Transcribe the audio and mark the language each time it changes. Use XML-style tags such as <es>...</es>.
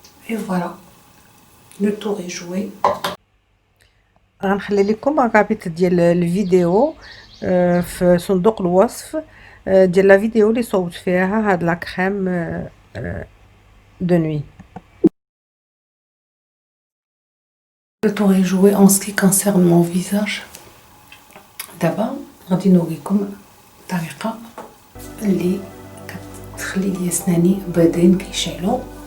<fr>اي فوالا لو طور اي جوي.</fr> <ar>غنخلي لكم الرابط ديال الفيديو في صندوق الوصف ديال لا فيديو اللي صوبت فيها هاد</ar> <fr>لا كريم دو نوي. Le tour est joué en ce qui concerne mon visage.</fr> <ar>دابا غادي نوريكم الطريقه اللي كتخلي لي سناني بيضين كيشعلوا.</ar>